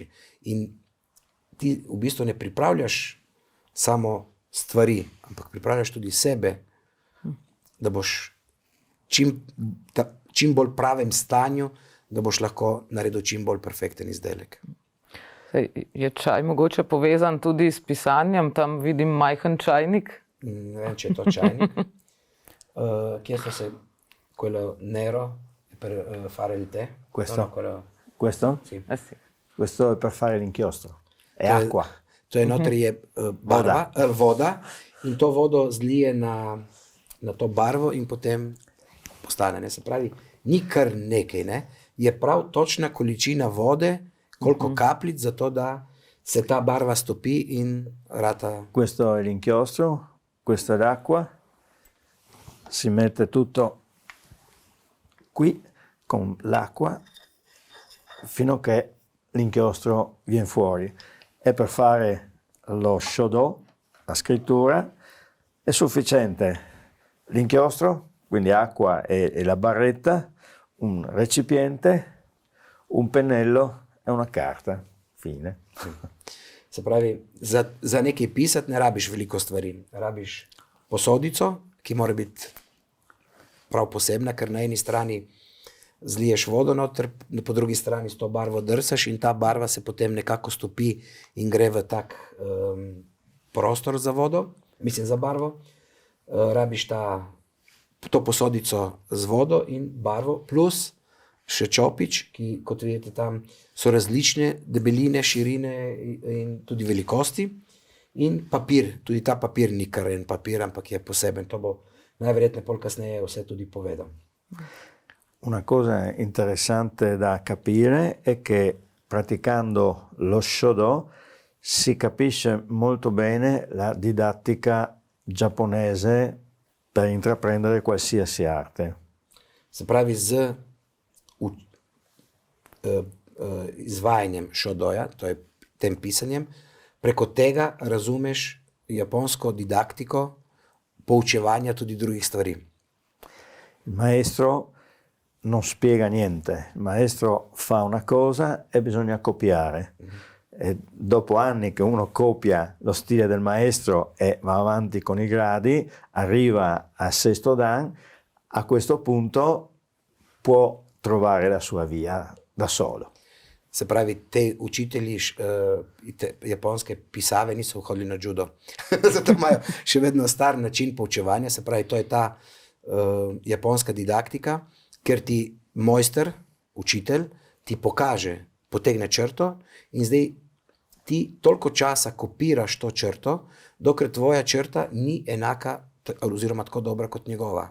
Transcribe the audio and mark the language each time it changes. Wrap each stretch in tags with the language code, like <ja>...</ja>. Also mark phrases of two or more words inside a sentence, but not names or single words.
<sl>In ti v bistvu ne pripravljaš samo stvari, ampak pripravljaš tudi sebe, da boš čim bolj pravem stanju, da boš lahko naredil čim bolj perfekten izdelek. Je čaj mogoče povezan tudi s pisanjem? Tam vidim majhen čajnik. Ne vem, če je to čajnik. Kje so se</sl> <it>quello nero per fare il tè? Questo? No, Questo? Sì. Sì. Questo è per fare l'inchiostro. È acqua.</it> <sl>To je notri je barva, voda in to vodo zlije na to barvo in potem postane. Ne? Se pravi, ni kar nekaj, ne? Je prav točna količina vode, koliko kapljic, zato da se ta barva stopi in rata.</sl> <it>Questo è l'inchiostro, questa è l'acqua. Si mette tutto qui con l'acqua fino a che l'inchiostro viene fuori. E per fare lo shodo, la scrittura, è sufficiente l'inchiostro, quindi acqua e la barretta, un recipiente, un pennello e una carta. Fine.</it> <sl>Se pravi, za nekaj pisati ne rabiš veliko stvari. Rabiš posodico, ki mora biti prav posebna, ker na eni strani zliješ vodo noter, po drugi strani s to barvo drsaš in ta barva se potem nekako stopi in gre v tak prostor za vodo, mislim za barvo. Rabiš to posodico z vodo in barvo, plus še čopič, ki, kot vidite tam, so različne debeline, širine in tudi velikosti. In papir, tudi ta papir ni kar en papir, ampak je poseben. To bo najverjetneje pol kasneje vse tudi povedal.</sl> <it>Una cosa interessante da capire è che praticando lo Shodo si capisce molto bene la didattica giapponese per intraprendere qualsiasi arte.</it> <sl>Se pravi, z izvajanjem Shodoja, to je tem pisanjem, preko tega razumeš japonsko didaktiko poučevanja tudi drugih stvari.</sl> <it>Il maestro non spiega niente, il maestro fa una cosa e bisogna copiare. E dopo anni che uno copia lo stile del maestro e va avanti con i gradi, arriva al sesto dan, a questo punto può trovare la sua via da solo.</it> <sl>Se pravi, te učitelji japonske pisave niso hodili na judo. Zato imajo še vedno star način poučevanja, se pravi, to je ta japonska didaktika, ker ti mojster, učitelj, ti pokaže, potegne črto in zdaj ti toliko časa kopiraš to črto, dokler tvoja črta ni enaka oziroma tako dobra kot njegova.</sl>